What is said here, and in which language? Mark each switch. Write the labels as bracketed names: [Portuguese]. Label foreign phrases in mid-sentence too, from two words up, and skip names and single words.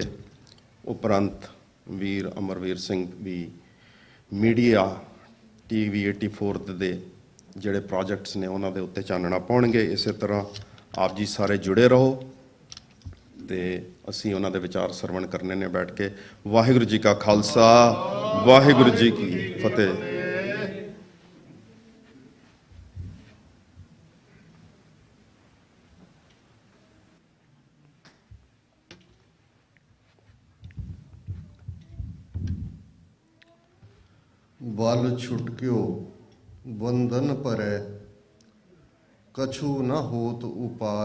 [Punjabi] ਉਪਰੰਤ ਵੀਰ ਅਮਰਵੀਰ ਸਿੰਘ ਵੀ ਮੀਡੀਆ TV 84 ਦੇ ਜਿਹੜੇ ਪ੍ਰੋਜੈਕਟਸ ਨੇ ਉਹਨਾਂ ਦੇ ਉੱਤੇ ਚਾਨਣਾ ਪਾਉਣਗੇ। ਇਸੇ ਤਰ੍ਹਾਂ ਆਪ ਜੀ ਸਾਰੇ ਜੁੜੇ ਰਹੋ ਤੇ ਅਸੀਂ ਉਹਨਾਂ ਦੇ ਵਿਚਾਰ ਸਰਵਣ ਕਰਨੇ ਨੇ ਬੈਠ ਕੇ। ਵਾਹਿਗੁਰੂ ਜੀ ਕਾ ਖਾਲਸਾ, ਵਾਹਿਗੁਰੂ ਜੀ ਕੀ ਫਤਿਹ। [Hindi] बल छुटक्यो बंधन परै, कछु न होत उपाय।